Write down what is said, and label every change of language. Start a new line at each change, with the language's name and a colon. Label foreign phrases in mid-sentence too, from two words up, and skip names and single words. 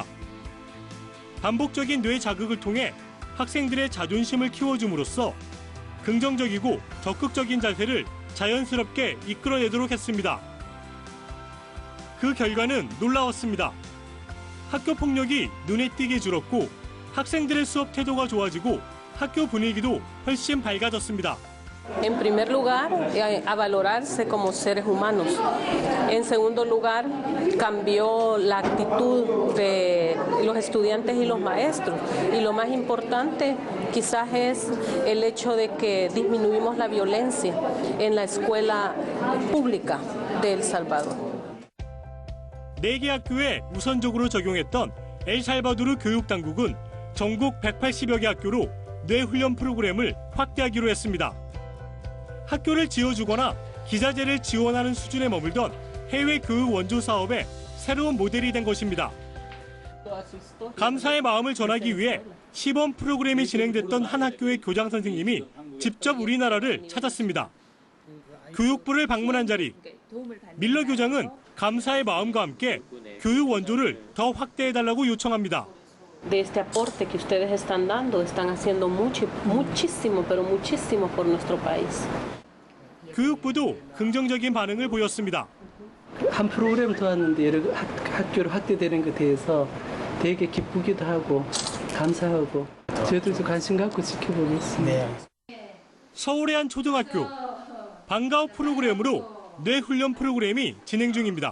Korean: 반복적인 뇌 자극을 통해 학생들의 자존심을 키워줌으로써 긍정적이고 적극적인 자세를 자연스럽게 이끌어내도록 했습니다. 그 결과는 놀라웠습니다. 학교 폭력이 눈에 띄게 줄었고 학생들의 수업 태도가 좋아지고 학교 분위기도 훨씬 밝아졌습니다.
Spanish: En primer lugar, a valorarse como seres humanos. En segundo lugar, cambió la actitud de los estudiantes y los maestros. Y lo más importante quizás es el hecho de que disminuimos la violencia en la escuela pública de El Salvador.
Korean: 4개 학교에 우선적으로 적용했던 엘살바도르 교육당국은 전국 180여 개 학교로 뇌훈련 프로그램을 확대하기로 했습니다. 학교를 지어주거나 기자재를 지원하는 수준에 머물던 해외 교육 원조 사업의 새로운 모델이 된 것입니다. 감사의 마음을 전하기 위해 시범 프로그램이 진행됐던 한 학교의 교장 선생님이 직접 우리나라를 찾았습니다. 교육부를 방문한 자리, 밀러 교장은 감사의 마음과 함께 교육 원조를 더 확대해달라고 요청합니다.
Spanish: De este aporte que ustedes están dando, están haciendo muchísimo, pero muchísimo por nuestro país.
Korean: 교육부도 긍정적인 반응을 보였습니다. 한 프로그램 도왔는데 여러 학교로 확대되는 것에 대해서 되게 기쁘기도 하고 감사하고 저희들도 관심 갖고 지켜보겠습니다. 서울의 한 초등학교, 방과후 프로그램으로 뇌훈련 프로그램이 진행 중입니다.